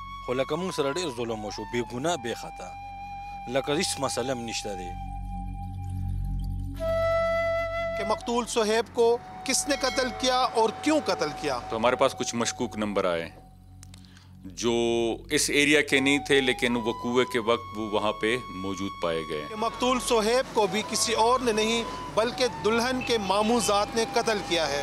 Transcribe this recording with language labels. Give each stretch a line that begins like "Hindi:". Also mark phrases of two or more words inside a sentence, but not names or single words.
Pashto: خو لکه موږ سره ډېر ظلم وشو، بې ګناه بې خطا، لکه هیڅ مسله هم نشته دی.
Urdu: کہ مقتول صہیب کو کس نے قتل کیا اور کیوں قتل کیا؟ تو ہمارے پاس کچھ مشکوک نمبر آئے جو اس ایریا کے نہیں تھے لیکن وقوع کے وقت وہ وہاں پہ موجود پائے گئے. کہ مقتول صہیب کو بھی کسی اور نے نہیں بلکہ دلہن کے ماموں ذات نے قتل کیا ہے.